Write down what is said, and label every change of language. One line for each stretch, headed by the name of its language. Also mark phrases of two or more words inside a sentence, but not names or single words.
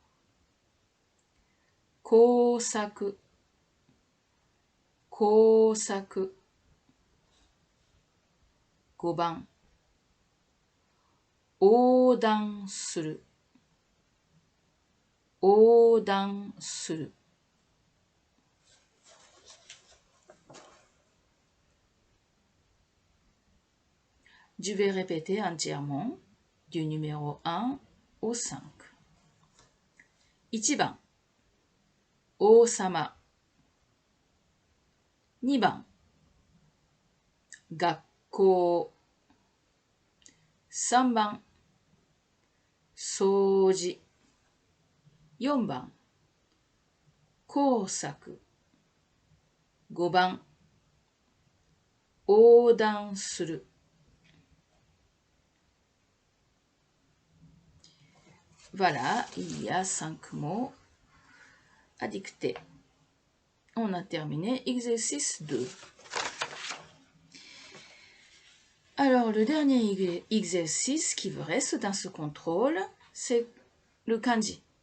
Japanese: 工作。工作。5番。横断する。横断する。
French: Je vais répéter entièrement du numéro 1 au 5.
Japanese: 1 番、王様。2番、学校。3番、掃除。4番、工作。5番、横断する。
French: Voilà, il y a 5 mots à dicter. On a terminé exercice 2. Alors, le dernier exercice qui vous reste dans ce contrôle, c'est le kanji.